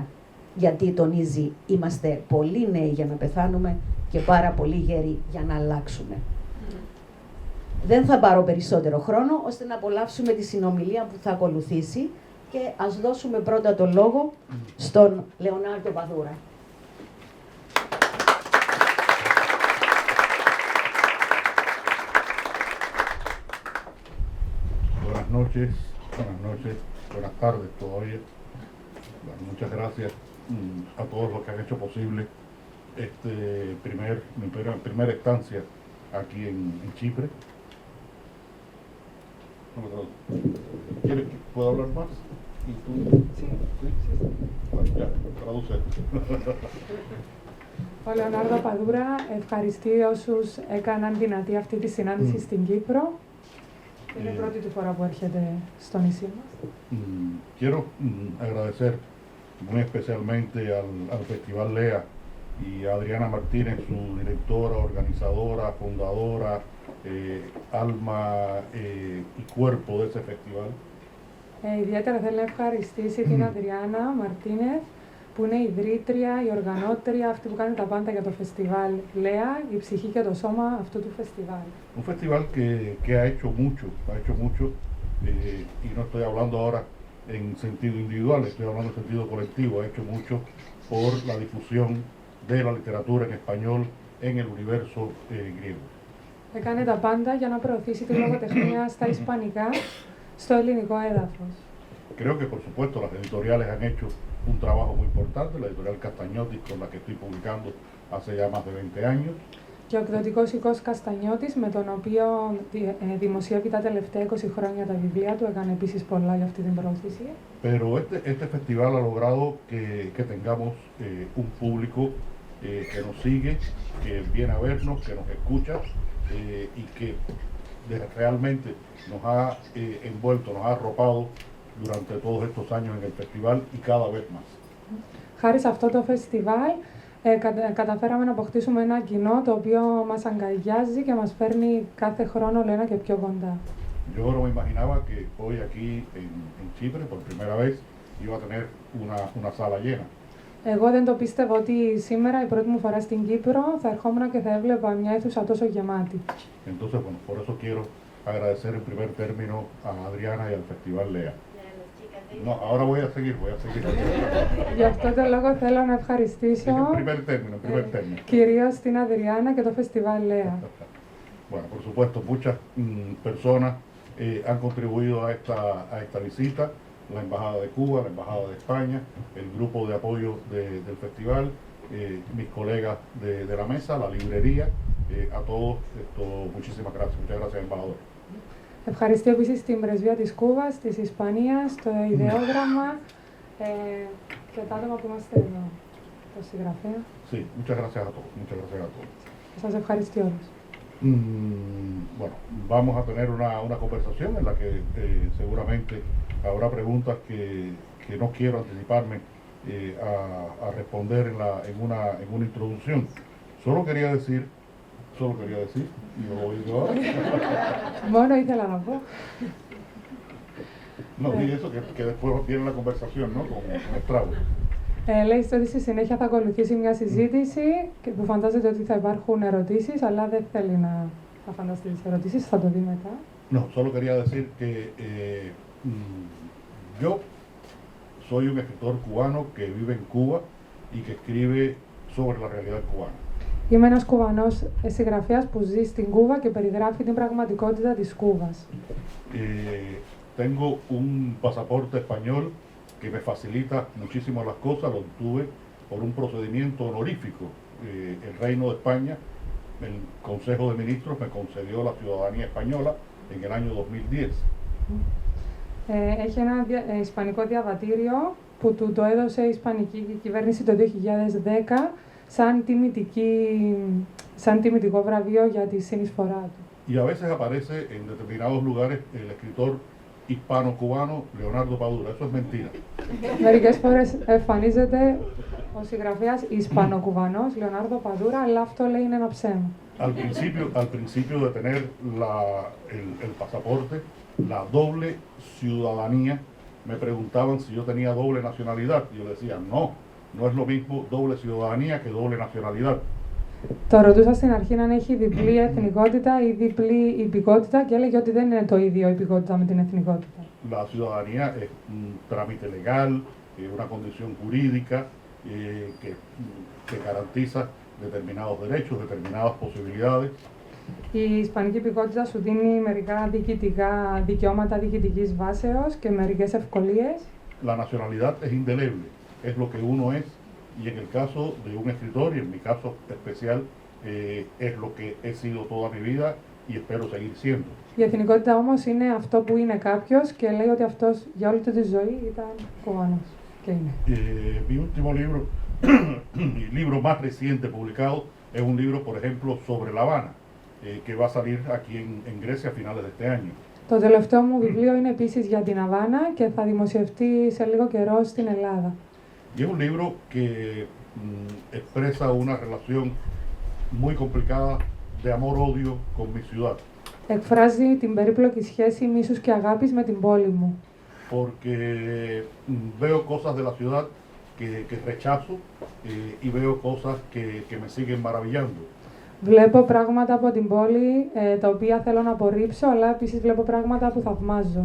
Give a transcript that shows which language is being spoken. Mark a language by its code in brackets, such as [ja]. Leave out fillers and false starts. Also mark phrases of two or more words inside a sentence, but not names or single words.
[el] Γιατί τονίζει, είμαστε πολύ νέοι για να πεθάνουμε και πάρα πολύ γέροι για να αλλάξουμε. Δεν θα πάρω περισσότερο χρόνο, ώστε να απολαύσουμε τη συνομιλία που θα ακολουθήσει και ας δώσουμε πρώτα το λόγο στον Λεωνάρντο Παδούρα. [es] Buenas noches, buenas tardes todavía. Bueno, muchas gracias a todos los que han hecho posible mi primera estancia aquí en Chipre. ¿Quieres que pueda hablar más? ¿Y tú? Sí. Bueno, ya, traduce. [el] Ο Λεωνάρντο Παδούρα ευχαριστεί όσους έκαναν δυνατή αυτή τη συνάντηση στην Κύπρο Είναι η πρώτη του φορά που έρχεται στο νησί μας. [es] Quiero agradecer muy especialmente al Festival LEA y a Adriana Martínez, su directora, organizadora, fundadora, alma y cuerpo de ese festival. [el] Ιδιαίτερα θέλω να ευχαριστήσει την Αδριάννα Μαρτίνεθ, που είναι η ιδρύτρια, η οργανώτρια, αυτή που κάνει τα πάντα για το φεστιβάλ ΛΕΑ, η ψυχή και το σώμα αυτού του φεστιβάλ. [es] Un festival que ha hecho mucho, y no estoy hablando ahora en sentido individual, estoy hablando en sentido colectivo, ha hecho mucho por la difusión de la literatura en español en el universo griego. [el] Έκανε τα πάντα για να προωθήσει τη λογοτεχνία στα ισπανικά, στο ελληνικό έδαφος. [es] Creo que por supuesto las editoriales han hecho un trabajo muy importante, la editorial Castañotis con la que estoy publicando hace ya más de 20 años. [el] Και ο εκδοτικός οίκος Καστανιώτης, με τον οποίο δημοσιεύει τα τελευταία 20 χρόνια τα βιβλία του, έκανε επίσης πολλά για αυτή την προώθηση. [es] Pero este festival ha logrado que tengamos un público que nos sigue, que viene a vernos, que nos escucha y que realmente nos ha envuelto, nos ha arropado durante todos estos años en el festival y cada vez más. [el] Χάρη σε αυτό το φεστιβάλ καταφέραμε να αποκτήσουμε ένα κοινό το οποίο μας αγκαλιάζει και μας φέρνει κάθε χρόνο όλο ένα και πιο κοντά. [es] Yo no me imaginaba que hoy aquí en Chipre, por primera vez, iba a tener una sala llena. [el] Εγώ δεν το πίστευα ότι σήμερα, η πρώτη μου φορά στην Κύπρο, θα ερχόμουν και θα έβλεπα μια αίθουσα τόσο γεμάτη. [es] Entonces, bueno, por eso quiero agradecer en primer término a Adriana y al Festival LEA. No, ahora voy a seguir. [el] Γι' αυτό το λόγο θέλω να ευχαριστήσω [es] En primer término. [el] κυρίως την Αδριάννα και το Φεστιβάλ ΛΕΑ. [es] Bueno, por supuesto, muchas personas han contribuido a esta visita, la Embajada de Cuba, la Embajada de España, el grupo de apoyo del festival, mis colegas de la mesa, la librería, a todos, muchísimas gracias. Muchas gracias, embajador. [el] Ευχαριστώ επίσης την Πρεσβεία της Κούβας, της Ισπανίας, το ιδεόγραμμα και τα άτομα που είμαστε εδώ, το συγγραφέα. [es] Sí, muchas gracias a todos, muchas gracias a todos. [el] Σας ευχαριστώ όλους. [es] Bueno, vamos a tener una conversación en la que seguramente habrá preguntas que no quiero anticiparme a responder en una introducción. Solo quería decir, y lo voy a decir ahora. [el] Μόνο ήθελα να πω. [es] No, y eso que después viene la conversación, ¿no? Con Estrabo. [el] Λέει ότι στη συνέχεια θα ακολουθήσει μια συζήτηση και που φαντάζεται ότι θα υπάρχουν ερωτήσεις, αλλά δεν θέλει να φανταστεί τις ερωτήσεις, θα το δει μετά. [es] No, solo quería decir que yo soy un escritor cubano que vive en Cuba y que escribe sobre la realidad cubana. [el] Είμαι ένας Κουβανός συγγραφέας που ζει στην Κούβα και περιγράφει την πραγματικότητα της Κούβας. [es] Tengo un pasaporte español que me facilita muchísimo las cosas, lo obtuve por un procedimiento honorífico. El Reino de España, el Consejo de Ministros me concedió la ciudadanía española en el año 2010. [el] Έχει ένα ισπανικό διαβατήριο που του το έδωσε η Ισπανική κυβέρνηση το 2010 σαν τιμητικό βραβείο για τη συνεισφορά του. [es] Y a veces aparece en determinados lugares el escritor hispano-cubano Leonardo Padura. Eso es mentira. [el] Μερικές φορές εμφανίζεται ο συγγραφέας Ισπανοκουβανός Λεωνάρδο Παδούρα, αλλά αυτό λέει είναι ένα ψέμα. [es] Al principio de tener el pasaporte, la doble ciudadanía, me preguntaban si yo tenía doble nacionalidad. Y yo decía, no es lo mismo doble ciudadanía que doble nacionalidad. [el] Το ρωτούσα στην αρχή αν έχει διπλή εθνικότητα ή διπλή υπηκότητα και έλεγε ότι δεν είναι το ίδιο η υπηκότητα με την εθνικότητα. [es] La ciudadanía es un trámite legal, una condición jurídica que garantiza determinados derechos, determinadas posibilidades. [el] Η ισπανική υπηκότητα σου δίνει μερικά διοικητικά δικαιώματα διοικητικής βάσεως και μερικές ευκολίες. [es] La nacionalidad es indeleble, es lo que uno es. Y en el caso de un escritor, y en mi caso especial, es lo que he sido toda mi vida y espero seguir siendo. [el] Η εθνικότητα όμως είναι αυτό που είναι κάποιος και λέει ότι αυτός για όλη του τη ζωή ήταν Κουβανός και είναι. [es] Mi último libro, mi libro más reciente publicado, es un libro, por ejemplo, sobre La Habana, que va a salir aquí en Grecia a finales de este año. [el] Το τελευταίο μου βιβλίο είναι επίσης για την Αβάνα και θα δημοσιευτεί σε λίγο καιρό στην Ελλάδα. [es] Y es un libro que expresa una relación muy complicada de amor-odio con mi ciudad. [el] Εκφράζει την περίπλοκη σχέση μίσους και αγάπης με την πόλη μου. [es] Porque veo cosas de la ciudad que rechazo y veo cosas que me siguen maravillando. [el] Βλέπω πράγματα από την πόλη τα οποία θέλω να απορρίψω, αλλά επίσης βλέπω πράγματα που θαυμάζω.